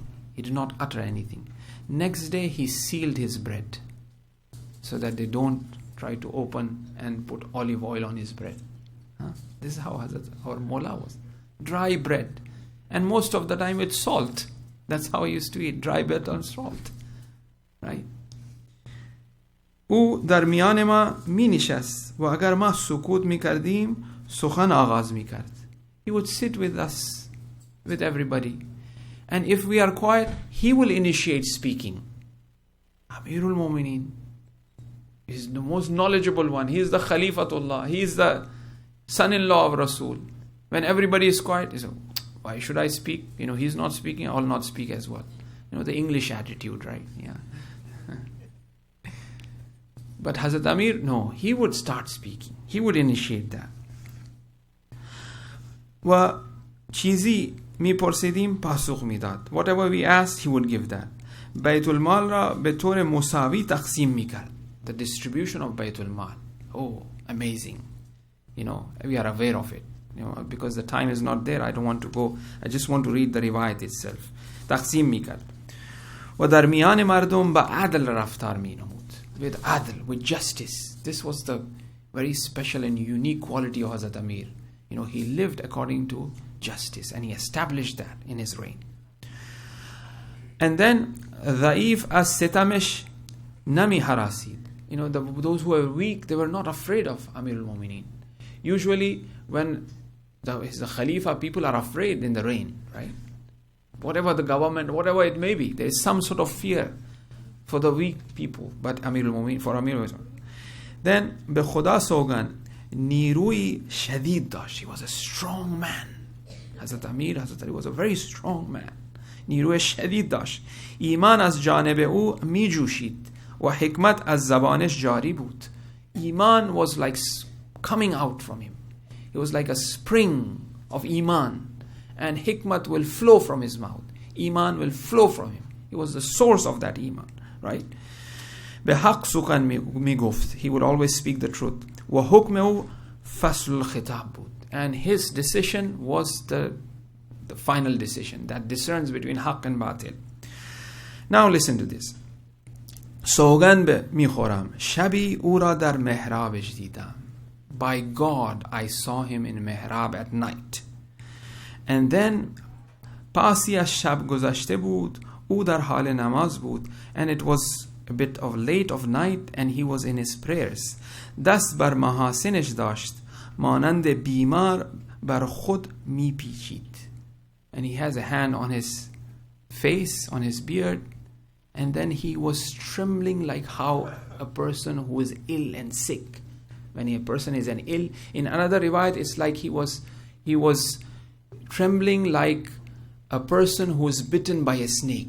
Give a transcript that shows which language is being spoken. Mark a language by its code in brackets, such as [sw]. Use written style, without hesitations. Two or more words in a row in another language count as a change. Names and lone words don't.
[en] He did not utter anything. Next day he sealed his bread so that they don't try to open and put olive oil on his bread. This is how our Maulana was. Dry bread. And most of the time it's salt. That's how he used to eat. Dry bread on salt. Right? [fa] او در میان ما می نشست و اگر ما سکوت می کردیم سخن آغاز می کرد. [en] He would sit with us, with everybody. And if we are quiet, he will initiate speaking. Amirul MOMINin is the most knowledgeable one. He is the Khalifatullah. He is the son-in-law of Rasul. When everybody is quiet, he says, why should I speak? He's not speaking, I'll not speak as well. The English attitude, right? Yeah. But Hazrat Amir, no, he would start speaking. He would initiate that. [fa] و چیزی میپرسیدیم پاسخ میداد. [en] Whatever we asked, he would give that. [fa] بیت المال را به طور مساوی تقسیم میکرد. [en] The distribution of Baytul Mal. Oh, amazing. We are aware of it. Because the time is not there, I don't want to go. I just want to read the riwayat itself. [fa] تقسیم میکرد. و در میان مردم با عدل رفتار مینمود. [en] With adl, with justice. This was the very special and unique quality of Hazrat Amir. He lived according to justice and he established that in his reign. And then, [fa] ضعیف از ستمش نمی حراسید. [en] Those who were weak, they were not afraid of Amir al-Mu'mineen. Usually, when the Khalifa, people are afraid in the reign, right? Whatever the government, whatever it may be, there is some sort of fear for the weak people. But Amir al-Mu'mineen, for Amir al-Mu'mineen. Then, [fa] به خدا سوگن نیروی شدید داشت. [en] He was a strong man. Hazrat Ali was a very strong man. [fa] نیروی شدید داشت. ایمان از جانب او می جوشید و حکمت از زبانش جاری بود. [en] Iman was like coming out from him. He was like a spring of Iman. And hikmat will flow from his mouth. Iman will flow from him. He was the source of that Iman. Right? [fa] به حق سخن می گفت. [en] He would always speak the truth. [fa] و حکم او فصل الخطاب بود. [en] And his decision was the final decision that discerns between haq and batil. Now listen to this. [fa] سوگند میخورم شبی او را در محرابش دیدم. [en] By God, I saw him in mihrab at night. [fa] And then پاسی از شب گذشته بود. او در حال نماز بود. [en] And it was a bit of late of night and he was in his prayers. [fa] دست بر محاسنش داشت. مانند بیمار بر خود میپیچید. [en] And he has a hand on his face, on his beard. And then he was trembling like how a person who is ill and sick. When a person is ill, in another riwayat, it's like he was trembling like a person who is bitten by a snake.